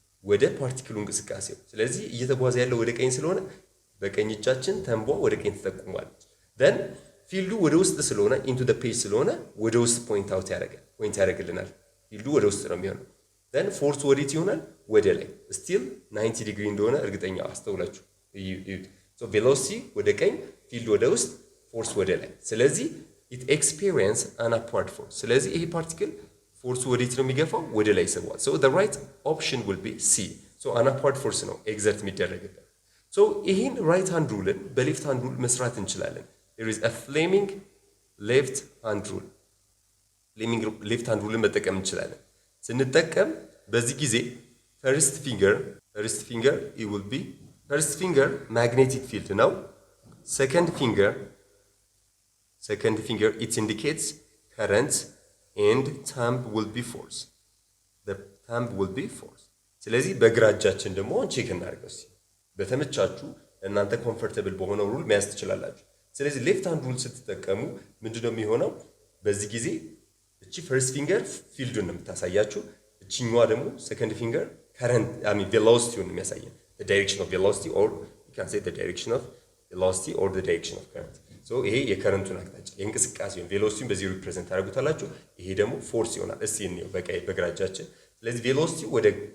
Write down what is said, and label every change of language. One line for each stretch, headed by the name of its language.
Amharic: ወደ ፓርቲክሉ እንቅስቃሴው። ስለዚህ እየተጓዘ ያለው ወደ ቀኝ ስለሆነ በቀኝ እጃችን ተምቧ ወደ ቀኝ ተጠቁሟለች። then ፊልዱ ወደ ውስጥ ስለሆነ ኢንቱ ዘ ፔጅ ስለሆነ ወደ ውስጥ ፖይንት ያደርግልናል። ፊልዱ ወደ ውስጥ ነው የሚሆነው። then ፎርስ ወዴት ይሆናል? ወደ ላይ። ስቲል 90 ዲግሪ እንደሆነ እርግጠኛ አስተውላችሁ እዩት። ሶ ቬሎሲቲ ወደ ቀኝ፣ ፊልድ ወደ ውስጥ፣ ፎርስ ወደ ላይ። ስለዚህ
English: it experience an upward force።
Amharic: ስለዚህ ይሄ ፓርቲክል ፎርሱ ወዴት ነው የሚገፋው? ወደ ላይ ይስበዋል።
English: so the right option will be C።
Amharic: so an upward force ነው ኤግዘርት የሚደረግበት። so ይሄን ራይት ሃንድ ሩልን በሌፍት ሃንድ ሩል መስራት እንችላለን።
English: there is a Fleming left hand rule።
Amharic: Fleming left hand rule መጠቀም እንችላለን። ስንጠቀም በዚህ ጊዜ first finger
English: it will be first finger
Amharic: magnetic field ነው።
English: second finger it indicates current and thumb will be force። the thumb will be force።
Amharic: ስለዚህ በግራ እጃችን ደግሞ ቼክ እናድርገው። በተመቻችሁ እናንተ ኮምፎርታብል በሆነው ሩል መያዝ ትችላላችሁ። ስለዚህ ሌፍት ሃንድ ሩል ስትጠቀሙ ምንድነው የሚሆነው? በዚህ ጊዜ እቺ ፈርስት ፊንገር ፊልዱን ነው የምታሳያችሁ፣ እቺኛዋ ደግሞ ሰከንድ ፊንገር ከረንት ቬሎሲቲውን ነው የሚያሳየን።
English: the direction of velocity or you can say the direction of velocity or the direction of current።
Amharic: so ይሄ የከረንቱን አቅጣጫ የእንቅስቃሴውን ቬሎሲቲውን በዚህ ሪፕሬዘንት ታደርጉታላችሁ። ይሄ ደግሞ ፎርስ ይሆናል። እስቲ እንየው በግራ እጃችን። ስለዚህ ቬሎሲቲ ወደ